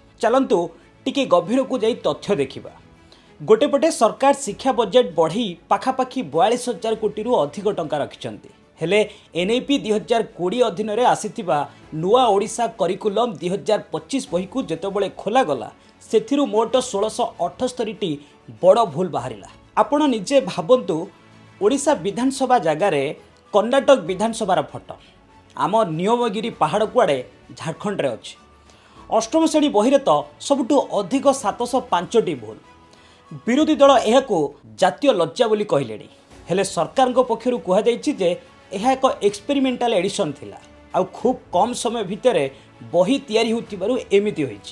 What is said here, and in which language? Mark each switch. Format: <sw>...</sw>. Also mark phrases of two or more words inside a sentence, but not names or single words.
<or>ଚାଲନ୍ତୁ ଟିକେ ଗଭୀର କୁ ଯାଇ ତଥ୍ୟ ଦେଖିବା। ଗୋଟେ ପଟେ ସରକାର ଶିକ୍ଷା ବଜେଟ ବଢ଼ି ପାଖାପାଖି 42,000 କୋଟି ରୁ ଅଧିକ ଟଙ୍କା ରଖିଛନ୍ତି। ହେଲେ ଏନଇପି 2020 ଅଧୀନ ରେ ଆସିଥିବା ନୂଆ ଓଡ଼ିଶା କରିକୁଲମ 2025 ବହି କୁ ଯେତେବେଳେ ଖୋଲା ଗଲା ସେଥିରୁ ମୋଟ 1678 ଟି ବଡ଼ ଭୁଲ ବାହାରିଲା। ଆପଣ ନିଜେ ଭାବନ୍ତୁ ଓଡ଼ିଶା ବିଧାନସଭା ଜାଗାର କର୍ଣ୍ଣାଟକ ବିଧାନସଭାର ଫଟୋ ଆମ ନିୟମଗିରି ପାହାଡ଼ କୁଆଡ଼େ ଝାଡ଼ଖଣ୍ଡ ରେ ଅଛି। ଅଷ୍ଟମ ଶ୍ରେଣୀ ବହି ରେ ତ ସବୁଠୁ ଅଧିକ 705 ଟି ଭୁଲ। ବିରୋଧୀ ଦଳ ଏହା ଜାତୀୟ ଲଜ୍ଜା ବୋଲି କହିଲେଣି। ହେଲେ ସରକାର ପକ୍ଷରୁ କୁହାଯାଉଛି ଯେ ଏହା ଏକ</or> <en>experimental edition</en> <or>ଥିଲା ଆଉ ଖୁବ କମ ସମୟ ଭିତର ବହି ତିଆରି ହୋଇଥିବାରୁ ଏମିତି ହୋଇଛି।</or>